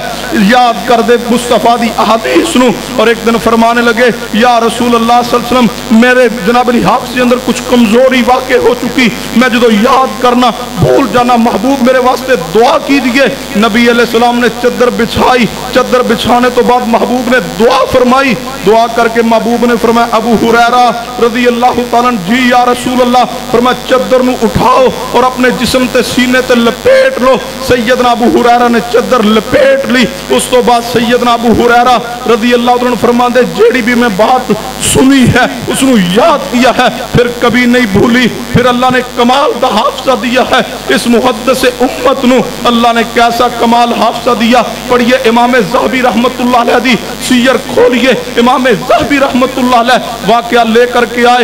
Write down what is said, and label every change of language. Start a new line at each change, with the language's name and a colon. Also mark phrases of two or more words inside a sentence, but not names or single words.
Punjabi: یاد کر دے مصطفیٰ دی حدیث نو، اور ایک دن فرمانے لگے
Arabic: یا رسول اللہ صلی اللہ علیہ وسلم
Punjabi: میرے جناب علی حافظ کے اندر کچھ کمزوری واقع ہو چکی، میں جدو یاد کرنا بھول جانا، محبوب میرے واسطے دعا کیجئے۔ نبی علیہ السلام نے چادر بچھائی، چادر بچھانے تو بعد محبوب نے دعا فرمائی، دعا کر کے محبوب نے فرمایا ابو ہریرہ
Arabic: رضی اللہ تعالیٰ
Punjabi: جی
Arabic: یا رسول اللہ،
Punjabi: فرمایا چادر نو اٹھاؤ اور اپنے جسم تے سینے تے لپیٹ لو۔ سیدنا ابو ہریرہ نے چادر لپیٹ لی، اس تو بعد سیدنا ابو ہریرہ
Arabic: رضی اللہ عنہ
Punjabi: فرماندے جیڑی بھی میں بات سنی ہے اس نو یاد کیا ہے، پھر کبھی نہیں بھولی، پھر اللہ نے کمال دا حافظہ دیا ہے اس محدث امت نو۔ اللہ نے کیسا کمال حافظہ دیا، پڑھیے امام ذہبی
Arabic: رحمت اللہ علیہ
Punjabi: دی سیر کھولیے امام ذہبی
Arabic: رحمتullah علیہ
Punjabi: واقعہ لے کر کے آئے.